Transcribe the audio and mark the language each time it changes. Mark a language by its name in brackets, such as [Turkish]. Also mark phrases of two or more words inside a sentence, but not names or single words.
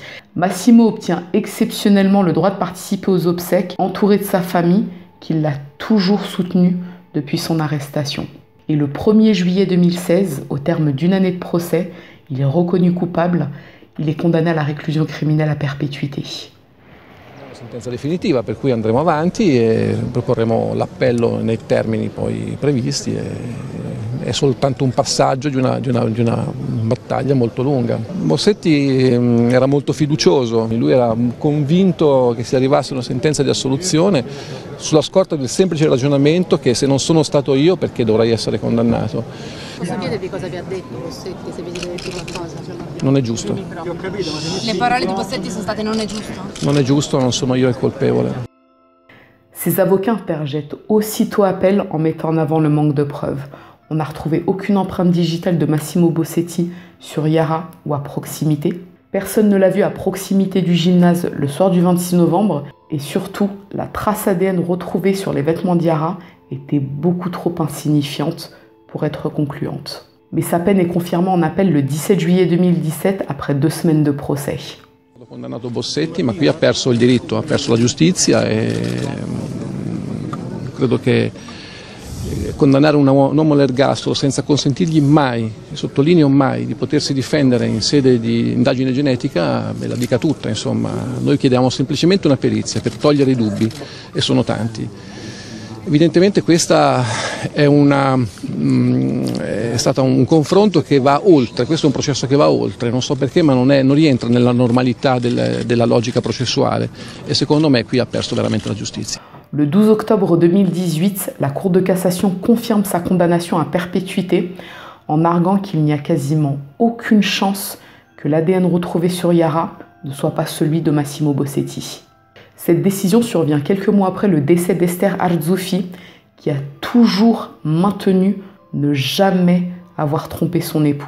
[French] Massimo obtient exceptionnellement le droit de participer aux obsèques, entouré de sa famille, qui l'a toujours soutenu depuis son arrestation. Et le 1er juillet 2016, au terme d'une année de procès, il est reconnu coupable, il est condamné à la réclusion criminelle à perpétuité. [Italian] Sentenza definitiva per cui andremo avanti e proporremo l'appello nei termini poi previsti. È soltanto un passaggio di una battaglia molto lunga. Bossetti era molto fiducioso, lui era convinto che si arrivasse a una sentenza di assoluzione sulla scorta del semplice ragionamento che se non sono stato io perché dovrei essere condannato. Posso chiedervi cosa vi ha detto Bossetti, se vi deve dire qualcosa? Non è giusto. Le parole di Bossetti sono state non è giusto? Non è giusto, non sono io il colpevole. [French] Ses avocats interjettent aussitôt appel en mettant en avant le manque de preuves. On n'a retrouvé aucune empreinte digitale de Massimo Bossetti sur Yara ou à proximité. Personne ne l'a vu à proximité du gymnase le soir du 26 novembre. Et surtout, la trace ADN retrouvée sur les vêtements d'Yara était beaucoup trop insignifiante pour être concluante. Mais sa peine est confirmée en appel le 17 juillet 2017 après 2 semaines de procès. [Italian] Ho condannato Bossetti, ma qui ha perso il diritto, ha perso la giustizia e credo che condannare un uomo all'ergastolo senza consentirgli mai, sottolineo mai, di potersi difendere in sede di indagine genetica, la dica tutta, insomma. Noi chiediamo semplicemente una perizia per togliere i dubbi, e sono tanti. Evidentemente questa è stato un confronto che va oltre, questo è un processo che va oltre, non so perché, ma non rientra nella normalità della logica processuale, e secondo me qui ha perso veramente la giustizia. [French] Le 12 octobre 2018, la Cour de cassation confirme sa condamnation à perpétuité en arguant qu'il n'y a quasiment aucune chance que l'ADN retrouvé sur Yara ne soit pas celui de Massimo Bossetti. Cette décision survient quelques mois après le décès d'Esther Arzuffi, qui a toujours maintenu ne jamais avoir trompé son époux.